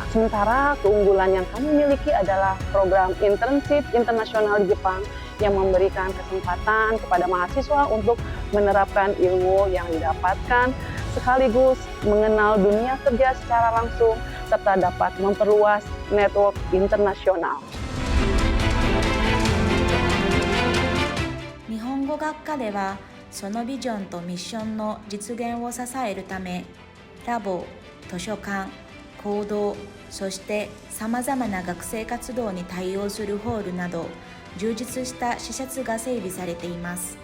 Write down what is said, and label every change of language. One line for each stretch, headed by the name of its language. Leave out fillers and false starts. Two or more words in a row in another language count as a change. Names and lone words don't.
Indonesian: Sementara keunggulan yang kami miliki adalah program internship internasional di Jepang yang memberikan kesempatan kepada mahasiswa untuk menerapkan ilmu yang didapatkan sekaligus mengenal dunia kerja secara langsung serta dapat memperluas network internasional.
Japanese: 日本語学科ではそのビジョンとミッションの実現を支えるため、ラボ、図書館、講堂、そしてさまざまな学生活動に対応するホールなど充実した施設が整備されています。